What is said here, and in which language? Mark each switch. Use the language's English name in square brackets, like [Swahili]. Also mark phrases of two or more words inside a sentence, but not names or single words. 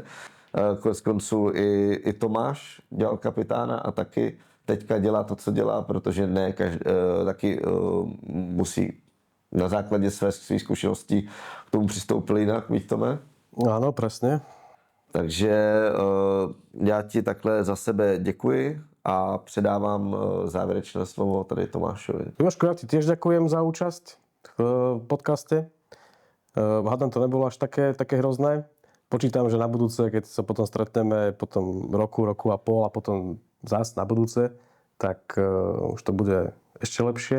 [Czech] Konec konců i Tomáš dělal kapitána a taky teďka dělá to, co dělá, protože ne každý, taky musí na základě svých zkušeností k tomu přistoupil jinak, víš, Tome? [Slovak] Áno, presne. [Czech] Takže já ti takhle za sebe děkuji a předávám závěrečné slovo tady Tomášovi. [Slovak] Jožko, ja ti tiež ďakujem za účasť v podcaste. Hádam, to nebolo až také hrozné. Počítam, že na budúce, keď sa potom stretneme potom roku a pol a potom zás na budúce, tak už to bude ešte lepšie.